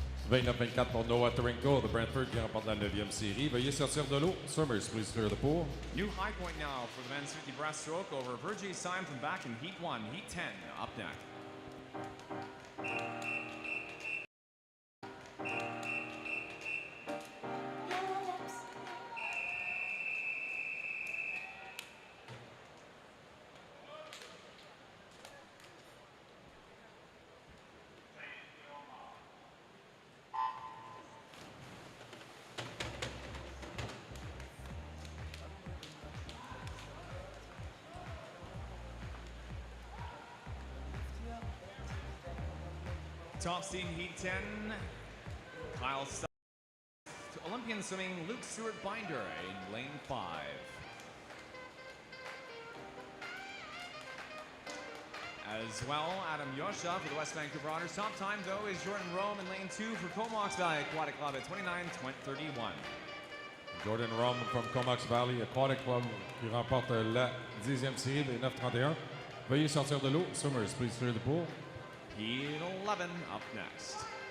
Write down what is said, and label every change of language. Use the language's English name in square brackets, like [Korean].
[French] 29-24 pour Noah Tarinko, the Brantford qui remporte la 9e série. Veuillez sortir de l'eau. [English] Summers, please clear the pool. New high point now for the men's 50 breaststroke over Virgie Syme from back in Heat 1. Heat 10 up next. Top seed Heat 10, Kyle Stuff. Olympian swimming Luke Stewart Binder in lane 5. As well, Adam Yosha for the West Vancouver Otters. Top time though is Jordan Rome in lane 2 for Comox Valley Aquatic Club at 29.31. [French] Jordan Rom from Comox Valley Aquatic Club qui remporte la 10e série des 9-31. Veuillez sortir de l'eau. [English] Summers, please clear the pool. Heat 11 up next.